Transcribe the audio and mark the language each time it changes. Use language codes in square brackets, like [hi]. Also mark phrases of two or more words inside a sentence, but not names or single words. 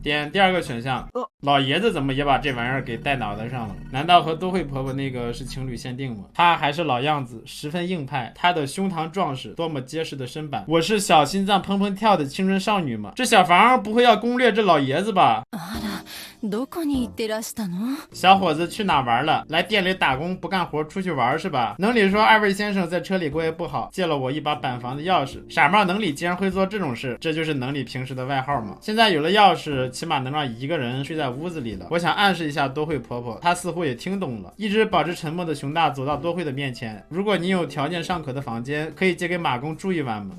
[zh] 点第2个选项，老爷子怎么也把这玩意儿给戴脑袋上了？难道和都会婆婆那个是情侣限定吗？她还是老样子，十分硬派，她的胸膛壮实，多么结实的身板。我是小心脏砰砰跳的青春少女吗？这小房不会要攻略这老爷子吧？ [ja] どこに行ってらしたの？ [zh] 小伙子去哪玩了？来店里打工不干活出去玩是吧？能理说2位先生在车里过夜不好，借了我一把板房的钥匙。傻帽能理竟然会做这种事，这就是能理平时的外号吗？现在有了钥匙，起码能让一个人睡在屋子里了。我想暗示一下多惠婆婆，她似乎也听懂了。一直保持沉默的熊大走到多惠的面前，如果你有条件尚可的房间，可以借给马公住一晚吗？